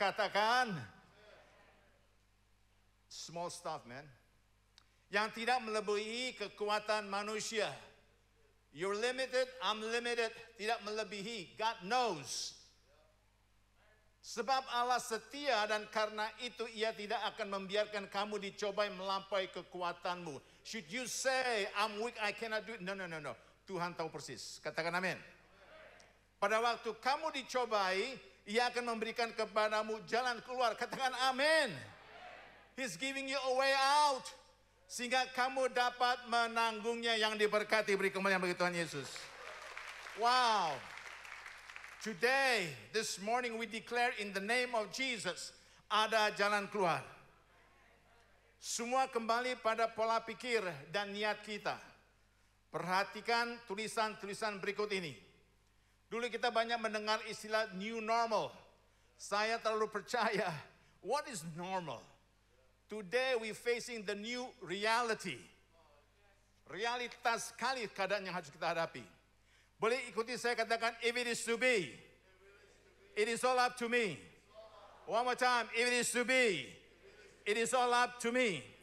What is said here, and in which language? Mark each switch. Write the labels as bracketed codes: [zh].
[id] Katakan, [en] small stuff, man. [id] Yang tidak melebihi kekuatan manusia. [en] You're limited, I'm limited. [id] Tidak melebihi, [en] God knows. [id] Sebab Allah setia dan karena itu ia tidak akan membiarkan kamu dicobai melampaui kekuatanmu. [en] Should you say, I'm weak, I cannot do it? No. [id] Tuhan tahu persis. Katakan amin. Pada waktu kamu dicobai, ia akan memberikan kepadamu jalan keluar. Katakan amin. [en] He's giving you a way out. [id] Sehingga kamu dapat menanggungnya. Yang diberkati, beri kemuliaan bagi Tuhan Yesus. Wow. [en] Today, this morning we declare in the name of Jesus, [id] ada jalan keluar. Semua kembali pada pola pikir dan niat kita. Perhatikan tulisan-tulisan berikut ini. Dulu kita banyak mendengar istilah new normal. Saya terlalu percaya, [en] what is normal? Today we facing the new reality. [id] Realitas sekali keadaan yang harus kita hadapi. Boleh ikuti saya katakan, [en] if it is to be, it is all up to me. One more time, if it is to be, it is all up to me.